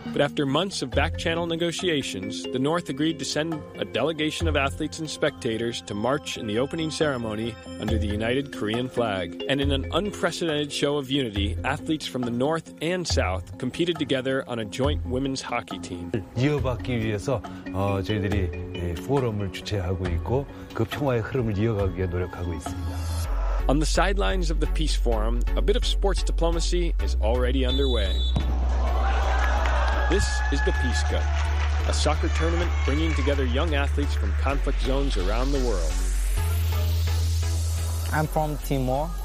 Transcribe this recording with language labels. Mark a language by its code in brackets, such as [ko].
[en] But after months of back-channel negotiations, the North agreed to send a delegation of athletes and spectators to march in the opening ceremony under the United Korean flag. And in an unprecedented show of unity, athletes from the North and South competed together on a joint women's hockey team. [ko] 이어받기 위해서 저희들이 포럼을 주최하고 있고 그 평화의 흐름을 이어가기 위해 노력하고 있습니다. [en] On the sidelines of the Peace Forum, a bit of sports diplomacy is already underway. This is the Peace Cup, a soccer tournament bringing together young athletes from conflict zones around the world. I'm from Timor.